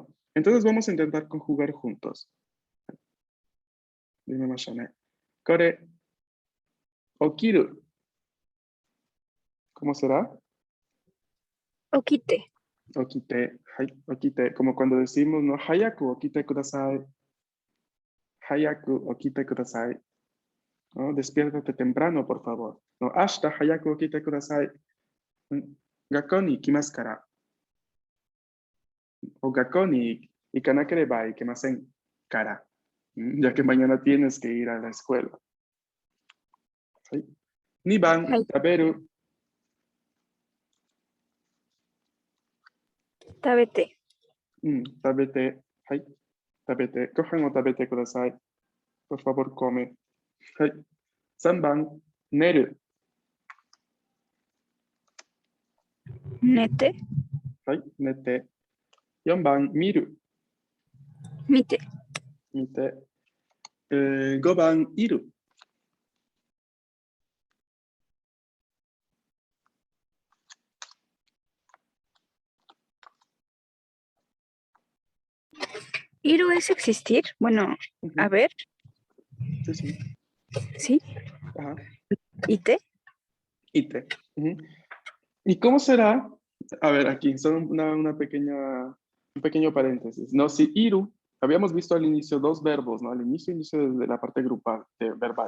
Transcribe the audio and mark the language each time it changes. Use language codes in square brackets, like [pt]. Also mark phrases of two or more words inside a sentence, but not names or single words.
[es] Entonces vamos a intentar conjugar juntos. Dime más, [ja] これ、起きる. [es] ¿Cómo será? [ja] Okite. 起きて、起きて. [es] Como cuando decimos, ¿no? [ja] 早く起きてください。早く起きてください. [es] ¿No? Despiértate temprano, por favor. No, [ja] 明日早く起きてください。学校に行きますから. O 学校に行かなければいけませんから. [es] Ya que mañana tienes que ir a la escuela. ¿Sí? 2 番、 [ja] はい。食べる。食べて。食べて。はい。食べて。ご飯を食べてください。 [es] por favor, come. [ja] はい。3番、寝る。寝て。はい。寝て。4番、見る。見て。見て。5番、いる。 [es] ¿Iru es existir? Bueno, a ver. Sí, sí. ¿Sí? Ajá. ¿Ite? Ite. ¿Y cómo será? A ver, aquí, solo un pequeño paréntesis. No, si iru, habíamos visto al inicio dos verbos, ¿no? Al inicio de la parte grupal, verbal.